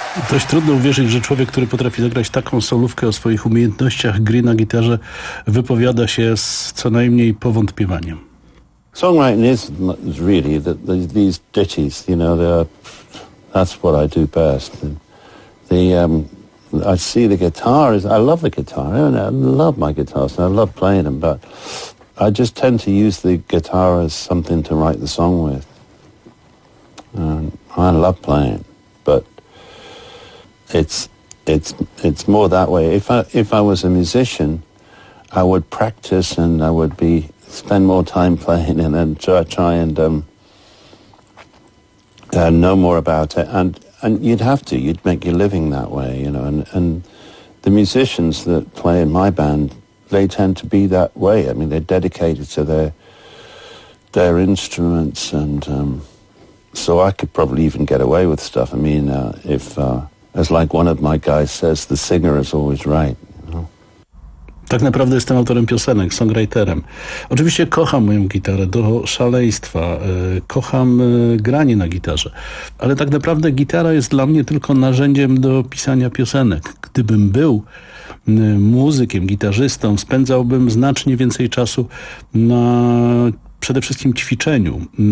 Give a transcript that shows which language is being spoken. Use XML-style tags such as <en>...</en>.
<pl>Dość trudno uwierzyć, że człowiek, który potrafi zagrać taką solówkę o swoich umiejętnościach gry na gitarze, wypowiada się z co najmniej powątpiewaniem.</pl> <en>Songwriting is really that these ditties, you know, they are, that's what I do best. I see the guitar is, I love the guitar, I love my guitars and I love playing them, but I just tend to use the guitar as something to write the song with. I love playing, but it's more that way. If I was a musician, I would practice and I would be spend more time playing and then try and know more about it. And you'd have to, you'd make your living that way, you know. And the musicians that play in my band, they tend to be that way. I mean, they're dedicated to their instruments and. So I could probably even get away with stuff. I mean, as like one of my guys says, the singer is always right.</en> <pl>Tak naprawdę jestem autorem piosenek, songwriterem. Oczywiście kocham moją gitarę do szaleństwa, kocham granie na gitarze, ale tak naprawdę gitara jest dla mnie tylko narzędziem do pisania piosenek. Gdybym był muzykiem, gitarzystą, spędzałbym znacznie więcej czasu na przede wszystkim ćwiczeniu.</pl>